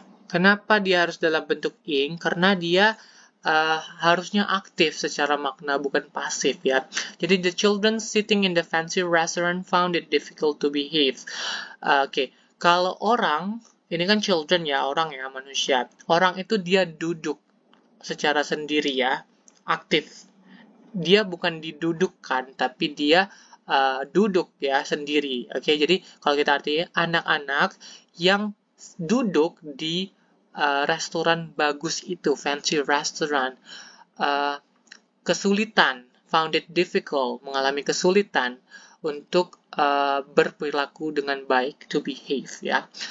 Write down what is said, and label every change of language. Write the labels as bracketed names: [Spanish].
[Indonesian] Kenapa dia harus dalam bentuk ing? Karena dia harusnya aktif secara makna, bukan pasif ya. [English] Jadi the children sitting in the fancy restaurant found it difficult to behave. [Indonesian] Kalau orang, ini kan children ya, orang ya, manusia. Orang itu dia duduk secara sendiri ya, aktif. Dia bukan didudukkan, tapi dia duduk ya sendiri. Jadi kalau kita artinya anak-anak yang duduk di restoran bagus itu, fancy restaurant, kesulitan, [English] found it difficult, [Indonesian] mengalami kesulitan untuk berperilaku dengan baik, to behave ya.